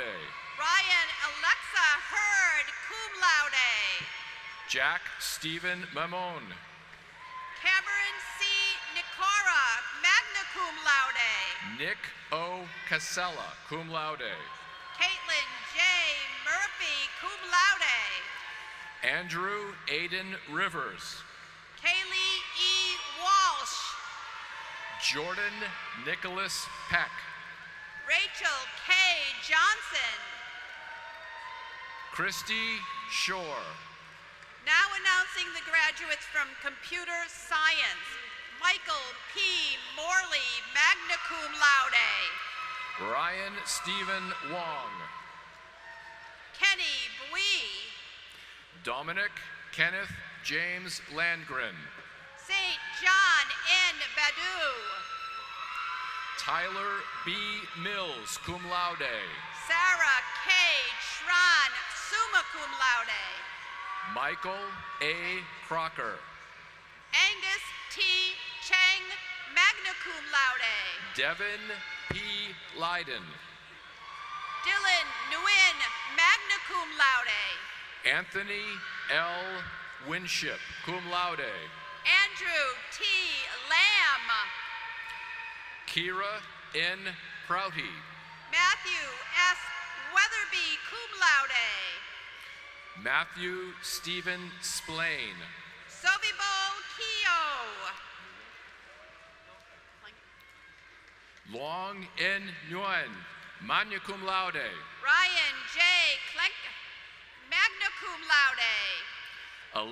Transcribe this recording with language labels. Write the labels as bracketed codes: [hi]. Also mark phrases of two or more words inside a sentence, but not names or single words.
[en] Ryan Alexa Hurd, [la] cum laude. [en] Jack Stephen Mamon. Cameron C. Nicora, [la] magna cum laude. [en] Nick O. Casella, [la] cum laude. [en] Caitlin J. Murphy, [la] cum laude. [en] Andrew Aiden Rivers. Kaylee E. Walsh. Jordan Nicholas Peck. Rachel K. Johnson. Christy Shore. Now announcing the graduates from Computer Science. Michael P. Morley, [la] magna cum laude. [en] Ryan Stephen Wong. Kenny Bui. Dominic Kenneth James Landgren. St. John N. Badu. Tyler B. Mills, [la] cum laude. [en] Sarah K. Schran, [la] summa cum laude. [en] Michael A. Crocker. Angus T. Cheng, [la] magna cum laude. [en] Devin P. Leiden. Dylan Nguyen, [la] magna cum laude. [en] Anthony L. Winship, [la] cum laude. [en] Andrew T. Lamb. Kira N. Prouty. Matthew S. Weatherby, [la] cum laude. [en] Matthew Stephen Splain. Sovibo Keo. Long N. Nguyen, [la] magna cum laude. [en] Ryan J. Klenk, [la] magna cum laude.